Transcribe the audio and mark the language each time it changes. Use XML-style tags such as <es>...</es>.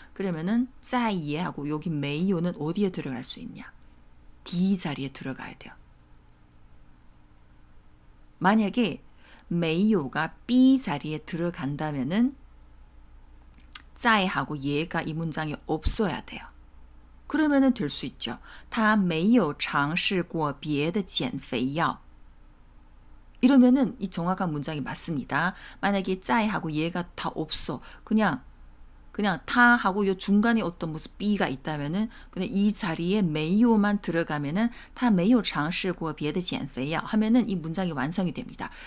<ko>그러면은 再也하고 여기 没有는 어디에 들어갈 수 있냐? D 자리에 들어가야 돼요. 만약에 没有가 B 자리에 들어간다면은 在하고 예가 이 문장에 없어야 돼요. 그러면은 될 수 있죠.</ko> <zh>他没有尝试过别的减肥药.</zh> <ko>이러면은 이 정확한 문장이 맞습니다. 만약에 在하고 예가 다 없어. 그냥 타 하고 요 중간에 어떤 무슨 B가 있다면은 그냥 이 자리에 没有만 들어가면은</ko> <zh>他没有尝试过别的减肥药</zh> <ko>하면은 이 문장이 완성이 됩니다.</ko>